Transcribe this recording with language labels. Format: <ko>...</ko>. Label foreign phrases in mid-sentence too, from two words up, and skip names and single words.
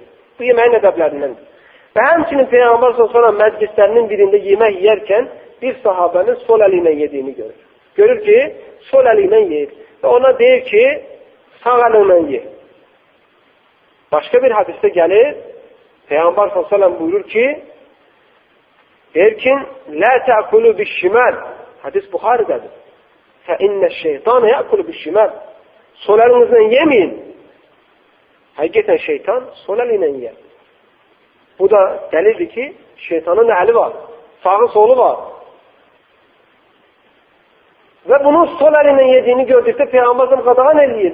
<az>Bu yeməyin ədəblərindəndir. Və həmçinin Peyğəmbər s.ə.v məclislərinin birində yemək yeyərkən bir sahabənin sol əli ilə yediyini görür. Görür ki, sol əli ilə yeyir. Və ona deyir ki, sağ əli ilə ye. Başqa bir hadisdə gəlir, Peyğəmbər s.ə.v buyurur ki, deyir ki,</az> <ar>لا تأكلوا بالشمال.</ar> <az>Hadis Buxarıdadır.</az> <ar>فإن الشيطان يأكل بالشمال.</ar> <az>Sol əlinizlə yeməyin. Həqiqətən şeytan sol əlinlə yer. Bu da dəlildir ki, şeytanın əli var, sağı solu var. Və bunun sol əlinlə yediyini gördükdə Peyğəmbər qadağan eləyir.</az>